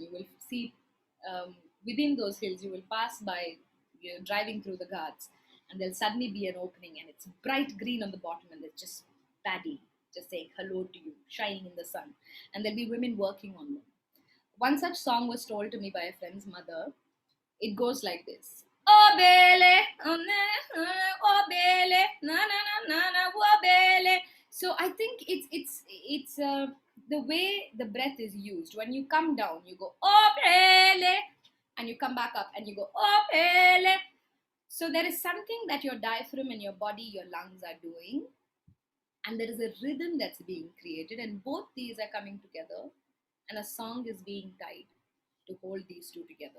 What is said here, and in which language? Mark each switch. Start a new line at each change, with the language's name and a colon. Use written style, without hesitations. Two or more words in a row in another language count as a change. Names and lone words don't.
English: You will see within those hills, you will pass by, driving through the ghats, and there'll suddenly be an opening, and it's bright green on the bottom, and there's just paddy, just saying hello to you, shining in the sun. And there'll be women working on them. One such song was told to me by a friend's mother. It goes like this. Oh bele, oh bele, na na na na na, oh bele. So I think it's the way the breath is used. When you come down, you go oh bele, and you come back up and you go oh bele. So there is something that your diaphragm and your body, your lungs are doing, and there is a rhythm that's being created, and both these are coming together, and a song is being tied to hold these two together.